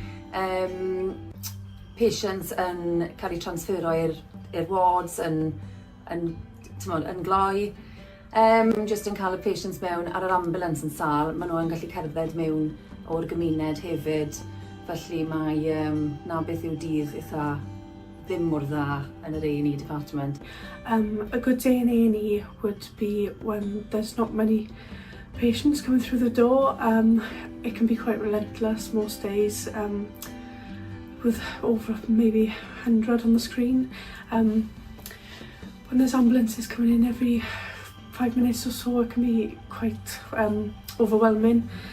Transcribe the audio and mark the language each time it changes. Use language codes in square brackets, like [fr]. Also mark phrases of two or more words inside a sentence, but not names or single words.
[cy] Patients yn cael eu transfero i'r wards yn gloi. Just yn cael y patients mewn ar yr ambulance yn sâl, maen nhw yn gallu cerdded mewn o'r gymuned hefyd. Felly mae na beth yw dydd eitha ddim mor dda yn yr [en] A&E department. A good day in A&E would be when there's not many patients coming through the door. It can be quite relentless most days, with over maybe 100 on the screen. When there's ambulances coming in every 5 minutes or so, it can be quite overwhelming.